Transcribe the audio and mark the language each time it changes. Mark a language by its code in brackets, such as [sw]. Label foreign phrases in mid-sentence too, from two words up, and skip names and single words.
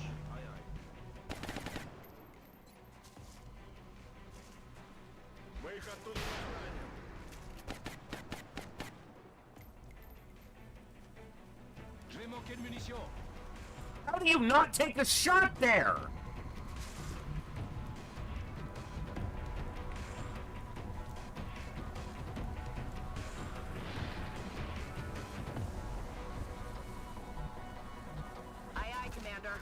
[en] Aye, aye. [ru] Мы их оттуда достанем. [fr] Je vais manquer de munitions. [en] How do you not take a shot there? Aye, aye, Commander.